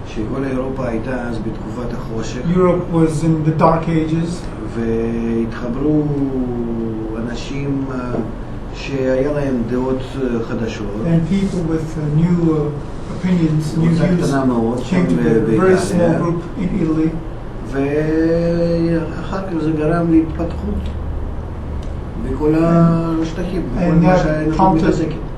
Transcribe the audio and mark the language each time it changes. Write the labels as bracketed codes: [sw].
[he] שכל אירופה הייתה אז בתקופת החושך. [en] Europe was in the Dark Ages. [he] והתחברו אנשים שהיה להם דעות חדשות. [en] And people with new opinions, new views came to a very small group in Italy. [he] ואחר כך זה גרם להתפתחות. בכל השטחים, בכל מה שהאנושות מתעסקת.